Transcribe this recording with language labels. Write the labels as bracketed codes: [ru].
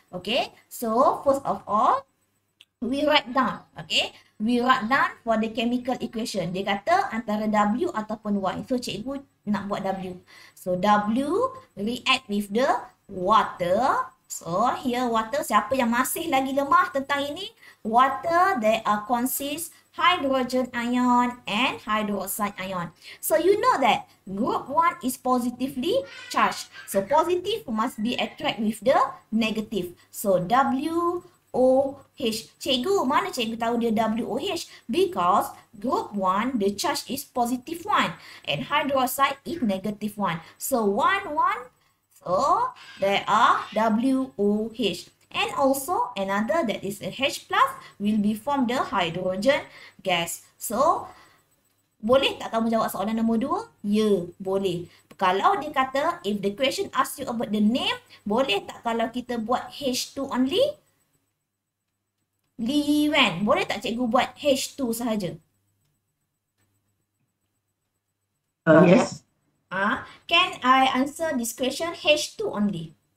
[en] Okay, so first of all, we write down. Okay, we write down for the chemical equation. [ms] Dia kata antara W ataupun Y. [en] So, [ms] cikgu nak buat W. [en] So, W react with the water. So, here water. [ms] Siapa yang masih lagi lemah tentang ini? [en] Water, they are consist hydrogen ion and hydroxide ion. So, you know that group 1 is positively charged. So, positive must be attract with the negative. So, WOH. [ms] Cikgu, mana cikgu tahu dia WOH? [en] Because group 1, the charge is positive 1 and hydroxide is negative 1. So, 1, 1. So, there are WOH. And also, another that is a H plus will be from the hydrogen gas. [ms] So, boleh tak kamu jawab soalan nombor 2? Ya, boleh. Kalau dia kata, [en] if the question asks you about the name, [ms] boleh tak kalau kita buat H2 only? Li Yuan, boleh tak cikgu buat H2 sahaja? [en] Yes. Can I answer this question H2 only?